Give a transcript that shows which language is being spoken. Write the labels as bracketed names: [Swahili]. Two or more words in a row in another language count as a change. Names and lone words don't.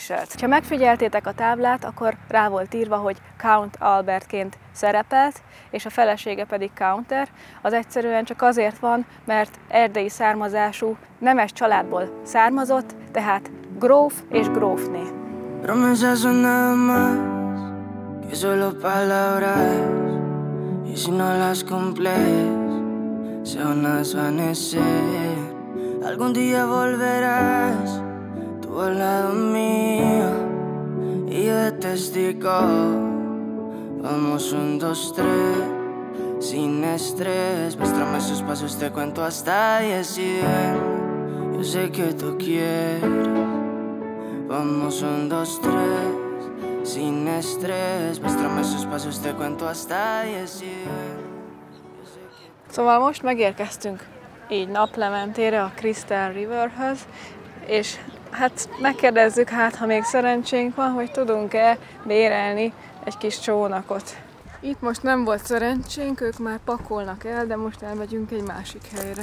[Hungarian] Ha megfigyeltétek a táblát, akkor rá volt írva, hogy Count Albertként szerepelt, és a felesége pedig Counter. Az egyszerűen csak azért van, mert erdélyi származású, nemes családból származott, tehát gróf és grófné. [Spanish] Promesas son nada más que solo palabras y si no las cumples, se van a desvanecer. Algún día volverás, tú al lado mío, y yo de testigo. Vamos 1, 2, 3, sin estrés. Muéstrame sus pasos, te cuento hasta 10 y ven. Yo sé que tú quieres. Vamos 1, 2, 3, sin estrés. Muéstrame sus pasos, te cuento hasta 10 y ven. [Hungarian] Szóval most megérkeztünk így naplementére a Crystal Riverhöz, és hát megkérdezzük, hát ha még szerencsénk van, hogy tudunk-e bérelni egy kis csónakot. Itt most nem volt szerencsénk, ők már pakolnak el, de most elmegyünk egy másik helyre.